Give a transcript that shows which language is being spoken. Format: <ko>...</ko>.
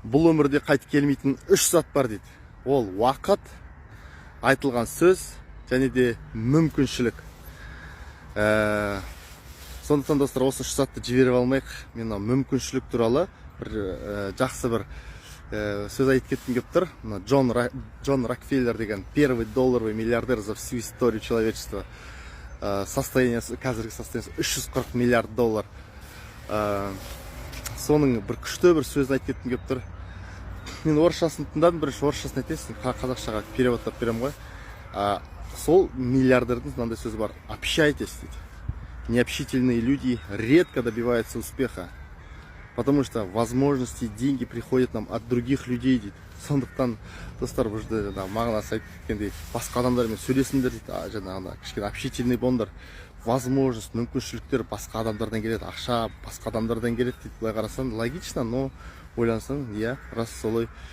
<kk>Бұл өмірде қайтып келмейтін 3 зат бар дейді. Ол уақыт, айтылған сөз және де мүмкіншілік. Сондықтан достар, осы 3 затты жіберіп алмайық. Мен мүмкіншілік туралы бір жақсы бір сөз айтып кеткім келіп тұр.</kk> <ru>Джон Рокфеллер</ru> <kk>деген</kk> <ru>первый долларовый миллиардер за всю историю человечества.</ru> <kk>Состояниесі, қазіргі состояниесі 340 миллиард доллар. Соның бір күшті бір сөзін айтып кеткім келіп тұр. Мен орысшасын тыңдадым, бірінші орысшасын айтесің, қазақшаға переводтап беремін ғой. Сол миллиардердің мынандай сөзі бар: общайтесь дейді.</kk> <ru>Необщительные люди редко добиваются успеха, потому что возможности и деньги приходят нам от других людей</ru> <kk>дейді. Сондықтан достар, бұл жерде мағынасы айтып кеткендей, басқа адамдармен сөйлесіңдер дейді. Жаңағыда кішкене общительный болыңдар. Возможность, мүмкіншіліктер басқа адамдардан келеді, ақша басқа адамдардан келеді дейді. Былай қарасаң</kk> <ru>логично, но</ru> <kk>ойлансаң, иә, рас солай.</kk>